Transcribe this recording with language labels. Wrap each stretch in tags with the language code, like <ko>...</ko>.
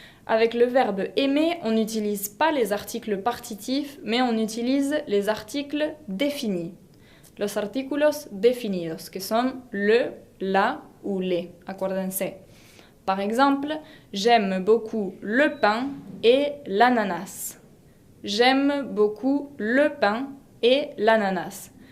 <fr>Avec le verbe aimer, on n'utilise pas les articles partitifs, mais on utilise les articles définis.</fr> <es>Los artículos definidos, que son le, la ou les. Acuérdense.</es> <fr>Par exemple, j'aime beaucoup le pain et l'ananas. J'aime beaucoup le pain et l'ananas.</fr>